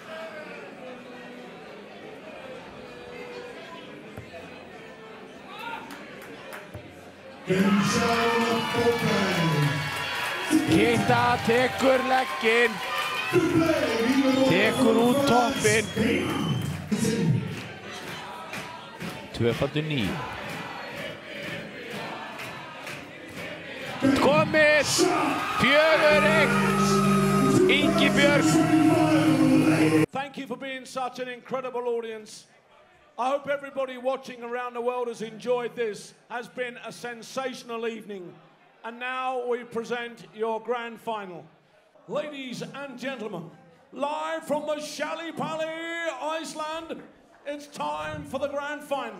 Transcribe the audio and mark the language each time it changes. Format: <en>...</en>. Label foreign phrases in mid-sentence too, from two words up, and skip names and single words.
<is>Kita tekur legginn, tekur út toppinn. 2x9. Komið! 4-1! Ingibjörg!</is> <en>Thank you for being such an incredible audience. I hope everybody watching around the world has enjoyed this. Has been a sensational evening. And now we present your grand final. Ladies and gentlemen, live from the Shally Pally, Iceland, it's time for the grand final.</en>